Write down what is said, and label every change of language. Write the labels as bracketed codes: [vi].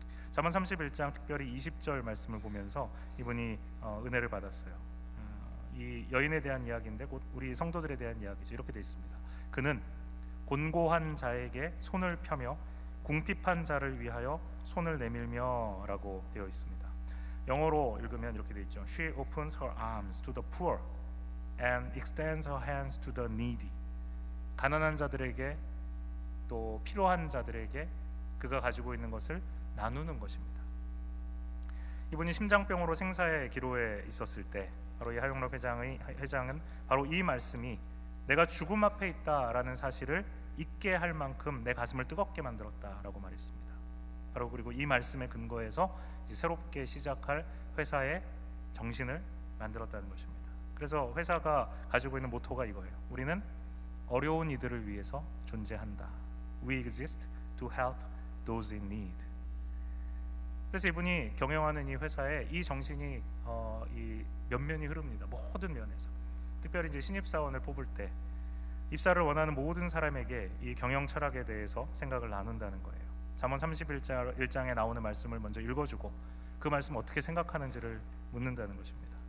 [ko] 잠언 31장 특별히 20절 말씀을 보면서 이분이 은혜를 받았어요. 이 여인에 대한 이야기인데 곧 우리 성도들에 대한 이야기죠. 이렇게 되어 있습니다. 그는 곤고한 자에게 손을 펴며 궁핍한 자를 위하여 손을 내밀며 라고 되어 있습니다. 영어로 읽으면 이렇게 되어 있죠. [en] She opens her arms to the poor and extends her hands to the needy. [ko] 가난한 자들에게 또 필요한 자들에게 그가 가지고 있는 것을 나누는 것입니다. 이분이 심장병으로 생사의 기로에 있었을 때 바로 이 하용록 회장은 바로 이 말씀이 내가 죽음 앞에 있다라는 사실을 잊게 할 만큼 내 가슴을 뜨겁게 만들었다라고 말했습니다. 바로 그리고 이 말씀에 근거해서 이제 새롭게 시작할 회사의 정신을 만들었다는 것입니다. 그래서 회사가 가지고 있는 모토가 이거예요. 우리는 어려운 이들을 위해서 존재한다. [en] We exist to help those in need. [ko] 그래서 이분이 경영하는 이 회사에 이 정신이 이 면면이 흐릅니다. 모든 면에서. 특별히 이제 신입사원을 뽑을 때 입사를 원하는 모든 사람에게 이 경영 철학에 대해서 생각을 나눈다는 거예요. 잠언 31장에 나오는 말씀을 먼저 읽어주고 그 말씀 어떻게 생각하는지를 묻는다는 것입니다.